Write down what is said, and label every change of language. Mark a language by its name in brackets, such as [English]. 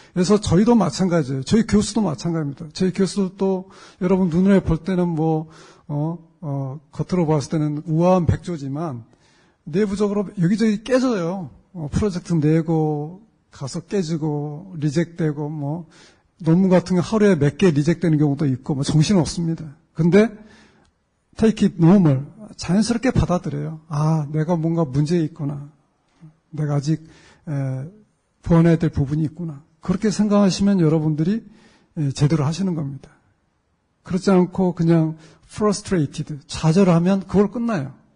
[Korean] 그래서 저희도 마찬가지예요. 저희 교수도 마찬가지입니다. 저희 교수도 여러분 눈에 볼 때는 겉으로 봤을 때는 우아한 백조지만 내부적으로 여기저기 깨져요. 프로젝트 내고 가서 깨지고 리젝되고 논문 같은 게 하루에 몇 개 리젝되는 경우도 있고 정신없습니다. 근데 [English] take it normal. [Korean] 자연스럽게 받아들여요. 내가 뭔가 문제 있구나. 내가 아직 보완해야 될 부분이 있구나. 그렇게 생각하시면 여러분들이 제대로 하시는 겁니다. 그렇지 않고 그냥 frustrated, 좌절하면 그걸 끝나요.